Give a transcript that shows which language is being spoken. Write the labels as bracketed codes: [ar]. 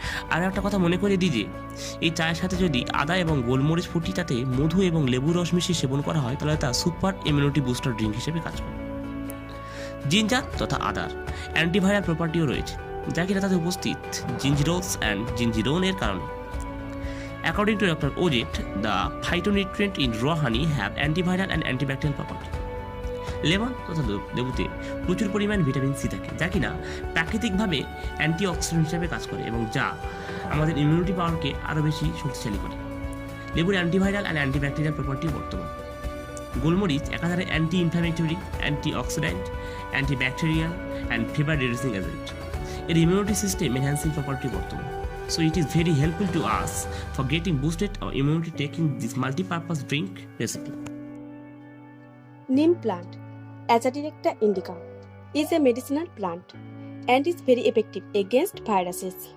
[bn] আর একটা কথা মনে করিয়ে দিই যে এই চায়ের সাথে যদি আদা এবং গোলমরিচ ফুটিয়ে তাতে মধু এবং লেবু রস মিশিয়ে সেবন করা হয় তাহলে তা সুপার ইমিউনিটি বুস্টার ড্রিঙ্ক হিসেবে কাজ করে। জিঞ্জার তথা আদার অ্যান্টিভাইরাল প্রপার্টিও রয়েছে, যা কিনা তাতে উপস্থিত জিঞ্জিরোলস অ্যান্ড জিঞ্জিরোনের কারণে। [en] According to Dr. Ojit, the phytonutrients in raw honey have antiviral and antibacterial property. [bn] Lemon তথা লেবুতে প্রচুর পরিমাণ ভিটামিন সি থাকে, যা কিনা প্রাকৃতিকভাবে অ্যান্টিঅক্সিডেন্ট হিসেবে কাজ করে এবং যা আমাদের ইমিউনিটি পাওয়ারকে আরও বেশি শক্তিশালী করে। লেবুর অ্যান্টিভাইরাল অ্যান্ড অ্যান্টিব্যাকটেরিয়াল প্রপার্টি বর্তমান। গোলমরিচ একাধারে anti inflammatory, antioxidant, antibacterial and fever reducing agent. এর ইমিউনিটি সিস্টেম এনহ্যান্সিং প্রপার্টি বর্তমান। [en] So it is very helpful to us for getting boosted our immunity taking this multi-purpose drink recipe. Neem plant, Azadirachta indica, is a medicinal plant and is very effective against viruses.